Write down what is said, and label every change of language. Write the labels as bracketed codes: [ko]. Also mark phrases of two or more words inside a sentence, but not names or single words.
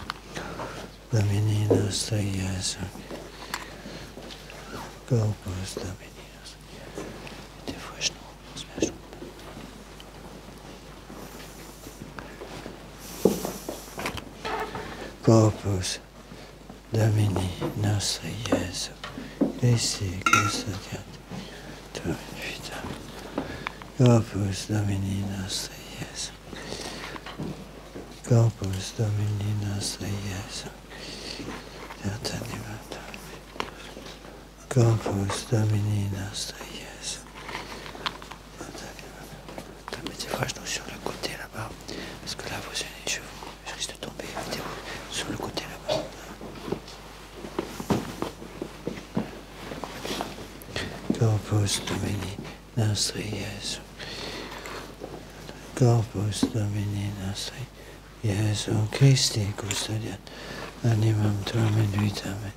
[la] Domini nostri Iesu Corpus Domini nostri Corpus Domini nostri Iesu Christi custodiatarium vita. Corpus Domini nostri Iesu. Corpus Domini nostri Iesu. Corpus Domini nostri Iesu. [fr] Mettez-vous à genoux sur le côté là-bas, parce que là vous avez les cheveux, je risque de tomber. Mettez-vous sur le côté là-bas. [la] Corpus Domini nostri Iesu. Corpus Domini nostri Iesu Christi custodiat animam tuam et vitam.